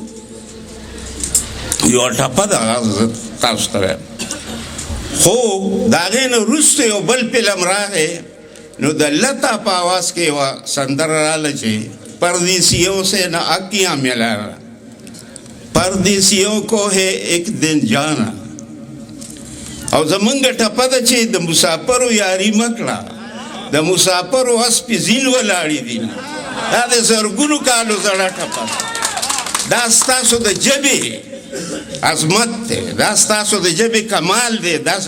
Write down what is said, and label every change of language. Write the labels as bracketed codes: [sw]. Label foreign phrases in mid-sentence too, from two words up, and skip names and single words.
[ps] یو ټپه ده تاسو ته وایم خو د هغې نه وروسته یو بل فلم راغی نو د لتا په آواز کې یوه سندره راله چې [ur] پردیسیوں سے نہ آکیاں ملا پردیسیوں کو ہے ایک دن جانا [ps] او زمونږ ټپه ده چې د مسافرو یاري مکړه د مسافرو اس په زیل ولاړې دي دا د زرګونو کالو زړه ټپه دا ستاسو د ژبې عظمت دی دا ستاسو د ژبې کمال دی داسې